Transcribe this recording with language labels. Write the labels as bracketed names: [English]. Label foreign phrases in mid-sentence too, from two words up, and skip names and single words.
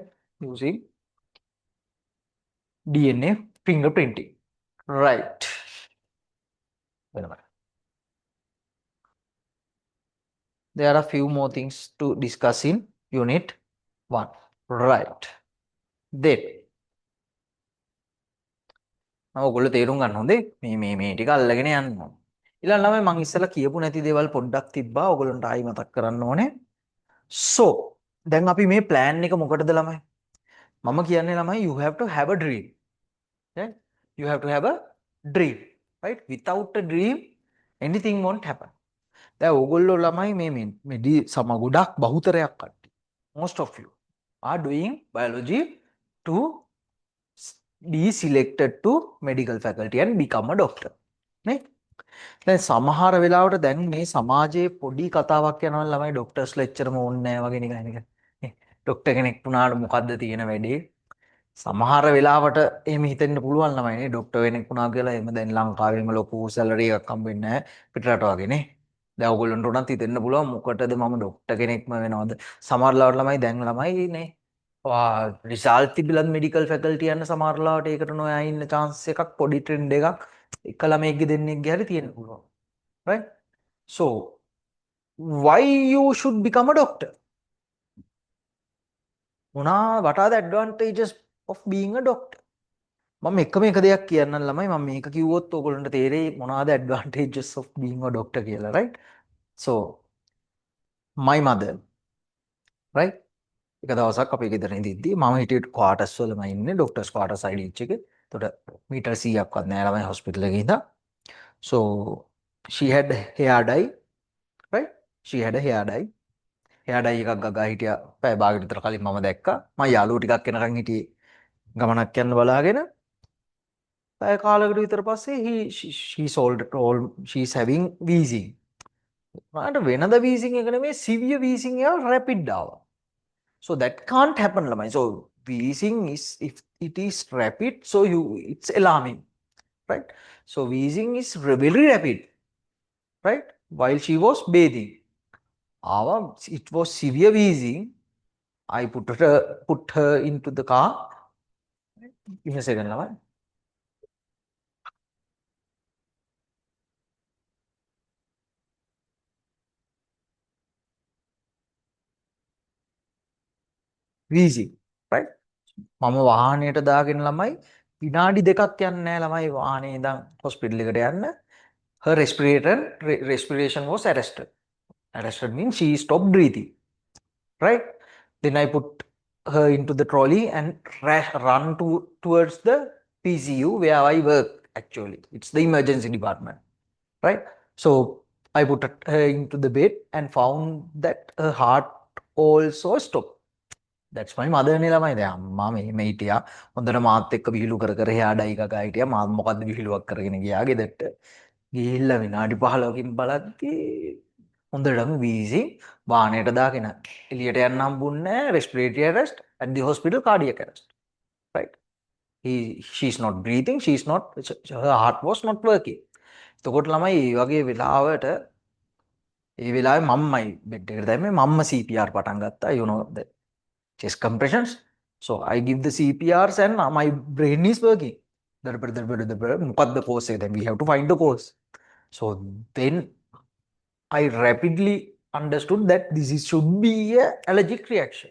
[English] Using DNA fingerprinting, right? There are a few more things to discuss in unit 1, right? [Sinhala] Then ඔයගොල්ලෝ තේරුම් ගන්න හොඳේ මේ ටික අල්ලගෙන යන්න ඕන. ඊළඟ ළමයි මම ඉස්සෙල්ලා කියපු නැති දේවල් පොඩ්ඩක් තිබ්බා. ඔයගොල්ලන්ට ආයි මතක් කරන්න ඕනේ. So දැන් අපි මේ plan එක මොකටද ළමයි? මම කියන්නේ ළමයි [English] you have to have a dream. [Sinhala] Right? [English] You have to have a dream, right? Without a dream anything won't happen. [Sinhala] දැන් ඕගොල්ලෝ ළමයි මේ සම ගොඩක් බහුතරයක් කට්ටිය. [English] Most of you are doing biology to be selected to medical faculty and become a doctor. [Sinhala] නේ? දැන් සමහර වෙලාවට දැන් මේ සමාජයේ පොඩි කතාවක් යනවා ළමයි ඩොක්ටර්ස්ලා එච්චරම ඕනේ නැහැ වගේ නිකන් එක. නේ? ඩොක්ටර් කෙනෙක් වුණාට මොකද්ද තියෙන වැඩේ? සමහර වෙලාවට එහෙම හිතෙන්න පුළුවන් ළමයි නේ ඩොක්ටර් කෙනෙක් වුණා කියලා එහෙම දැන් ලංකාවේම ලොකු සැලරි එකක් හම්බෙන්නේ නැහැ පිටරට වගේ නේ. දැන් ඔයගොල්ලන්ට උනත් හිතෙන්න පුළුවන් මොකටද මම ඩොක්ටර් කෙනෙක්ම වෙනවද? සමහර ලාවට ළමයි දැන් ළමයි නේ රිසල්ට් තිබිලත් [English] medical faculty [Sinhala] යන්න සමහර ලාවට ඒකට නොයා ඉන්න chance එකක් පොඩි ට්‍රෙන්ඩ් එකක් එක ළමයෙක්ගේ දෙන්නෙක්ගේ හරි තියෙන්න පුළුවන්. Right? [English] So, why you should become a doctor? What are the advantages of being a doctor? [Sinhala] මම එකම එක දෙයක් කියන්නම් ළමයි මම මේක කිව්වොත් ඔයගොල්ලන්ට තේරෙයි මොනවාද [English] advantages of being a doctor [Sinhala] කියලා, right? [English] So, my mother, right? [Sinhala] එක දවසක් අපේ ගෙදර ඉඳිද්දි මම හිටියේ ක්වාටර්ස් වලම ඉන්නේ [English] doctors quarters [Sinhala] IDH එකේ. එතකොට මීටර් 100ක්වත් නෑ ළමයි හොස්පිටල් එකේ ඉඳන්. [English] So, she had hair dye, right? She had a hair dye. hair dye [Sinhala] එකක් ගගා හිටියා පැය භාගයකට විතර කලින් මම දැක්කා. මම යාළුවෝ ටිකක් එනකන් හිටියේ ගමනක් යන්න බලාගෙන. පැය කාලයකට විතර පස්සේ [English] she's having wheezing. [Sinhala] මට වෙනද wheezing එක නෙමෙයි [English] severe wheezing [Sinhala] එක rapid ආවා. [English] So that can't happen ළමයි. So wheezing is if it is rapid so it's alarming, right? So wheezing is very rapid, right? While she was bathing. It was severe wheezing. I put her into the car. Give me a second ළමයි. wheezing, right? [Sinhala] මම වාහනයට දාගෙන ළමයි විනාඩි දෙකක් යන්නේ නැහැ ළමයි වාහනේ ඉඳන් හොස්පිටල් එකට යන්න. [English] Her respiration was arrested. Arrested means she stopped breathing, right? Then I put her into the trolley and run towards the PCU where I work actually. It's the emergency department, right? So I put her into the bed and found that her heart also stopped. [Sinhala] That's my mother නේ ළමයි දැන් අම්මා මෙහෙම හිටියා හොඳට මාත් එක්ක විහිළු කර කර එහා ඩයි ගගා හිටියා මාත් මොකද්ද විහිළුවක් කරගෙන ගියා ගෙදරට ගිහිල්ලා විනාඩි 15කින් බලද්දි හොඳටම වීසි වාහනයට දාගෙන එළියට යන්න හම්බුන්නේ නැහැ [English] respiratory arrest at the hospital cardiac arrest, right? She's not breathing, her heart was not working. [Sinhala] එතකොට ළමයි මේ වගේ වෙලාවට ඒ වෙලාවේ මම්මයි බෙඩ් එකට දැම්මේ මම්ම CPR පටන් ගත්තා [English] you know that chest compressions. So I give the CPRs and my brain is working. What the cause? Then we have to find the cause. So then I rapidly understood that should be a allergic reaction.